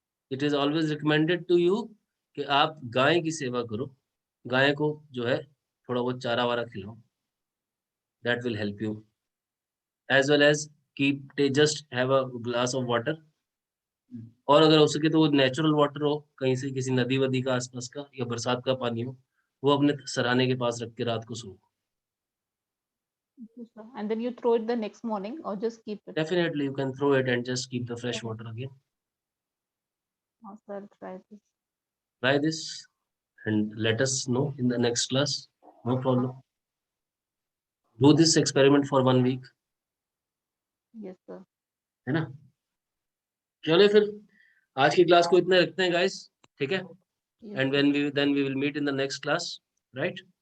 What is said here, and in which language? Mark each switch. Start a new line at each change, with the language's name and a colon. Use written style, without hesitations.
English: it is always recommended to you
Hindi: कि आप गाय की सेवा करो, गाय को जो है थोड़ा बहुत चारा वारा खिलाओ,
English: that will help you, as well as keep just have a glass of water,
Hindi: और अगर हो सके तो वो नेचुरल वाटर हो कहीं से, किसी नदी वदी का आसपास का, या बरसात का पानी हो, वो अपने सराहने के पास रख के रात को सो।
English: Okay, sir. And then you throw it the next morning or just keep it? Definitely you can throw it and just keep the fresh water again. Oh, sir, try this. Try this and let us know in the next class. No problem. Do this experiment for 1 week. Yes, sir.
Hindi: है ना? चलिए फिर आज की class को इतना रखते हैं गाइस, ठीक है?
English: Yes, And sir. then we will meet in the next class, right?